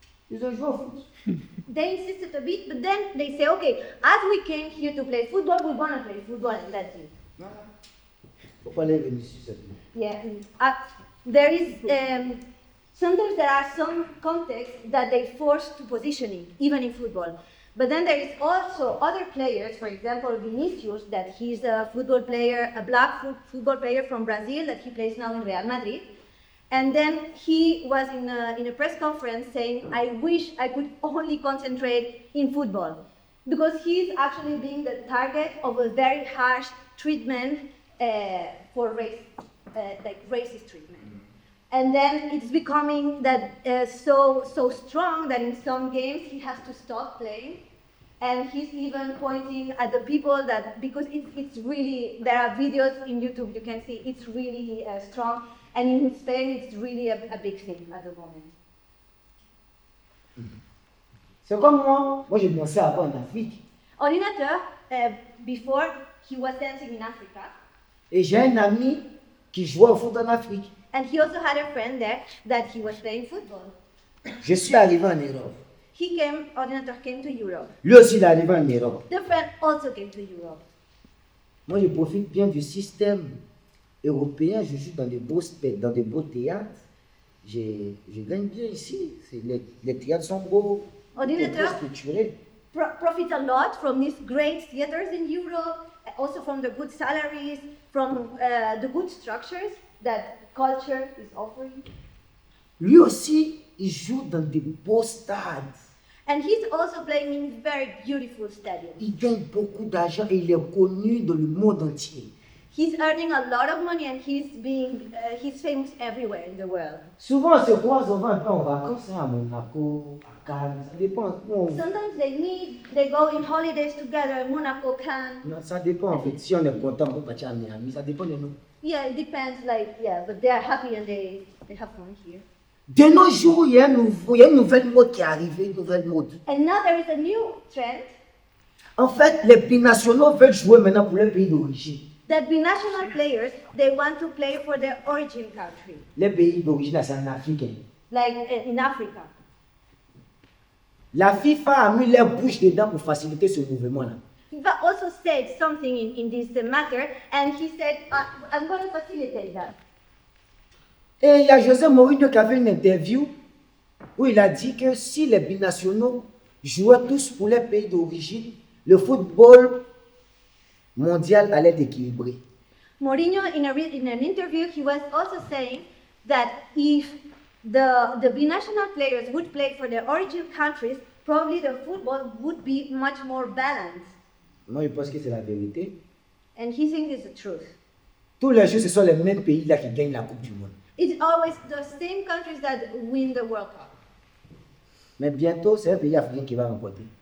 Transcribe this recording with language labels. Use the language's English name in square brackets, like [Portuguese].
[French] Ils ont joué au foot. [English] They insisted a bit, but then they say, okay, as we came here to play football, we're gonna play football, and that's it. [French] Faut pas les venir sur cette ligne. [English] Yeah, there is sometimes there are some contexts that they force to positioning, even in football. But then there is also other players, for example, Vinicius, that he's a football player, a black football player from Brazil, that he plays now in Real Madrid. And then he was in a press conference saying, I wish I could only concentrate in football. because he's actually being the target of a very harsh treatment for race, like racist treatment. And then it's becoming that so strong that in some games he has to stop playing. And he's even pointing at the people that, because it's really, there are videos in YouTube, you can see it's really strong. And in Spain, it's really a big thing at the moment. [French] C'est comme moi je dansais avant en Afrique. [English] Ordinateur, before, he was dancing in Africa. [French] Et j'ai un ami qui jouait au foot en Afrique. [English] And he also had a friend there that he was playing football. [French] Je suis arrivé en Europe. [English] Ordinateur came to Europe. [French] Lui aussi, il est arrivé en Europe. [English] The friend also came to Europe. [French] Moi, je profite bien du système européen. Je joue dans des beaux théâtres. Je gagne bien ici. Les théâtres sont beaux. [English] Ordinateur profits a lot from these great theaters in Europe, also from the good salaries, from the good structures that culture is offering. [French] Lui aussi, il joue dans des beaux stades. [English] And he's also playing in very beautiful stadiums. [French] Il gagne beaucoup d'argent et il est connu dans le monde entier. [English] He's earning a lot of money and he's famous everywhere in the world. [French] Souvent, on se croise, on va un peu en vacances à Monaco, à Cannes, ça dépend. [English] Sometimes they go in holidays together, Monaco, Cannes. [French] Non, ça dépend en fait. Si on est content, on peut partir à Miami, ça dépend de nous. [English] Yeah, it depends, but they are happy and they have fun here. [French] De nos jours, il y a une nouvelle mode qui est arrivée, une nouvelle mode. [English] And now there is a new trend. [French] En fait, les binationaux veulent jouer maintenant pour leur pays d'origine. [English] That binational players, they want to play for their origin country. [French] Les pays d'origine, c'est en Afrique. [English] Like in Africa. [French] La FIFA a mis leur bouche dedans pour faciliter ce mouvement-là. [English] FIFA also said something in this matter, and he said, I'm going to facilitate that. [French] Et il y a José Mourinho qui a fait une interview où il a dit que si les binationaux jouaient tous pour leur pays d'origine, le football mondial allait être équilibré. [English] Mourinho, in an interview, he was also saying that if the binational players would play for their origin countries, probably the football would be much more balanced. [French] Moi, je pense que c'est la vérité. [English] And he thinks it's the truth. [French] Tous les jours, ce sont les mêmes pays là qui gagnent la Coupe du Monde. [English] It's always the same countries that win the World Cup. [French] Mais bientôt, c'est un pays africain qui va remporter.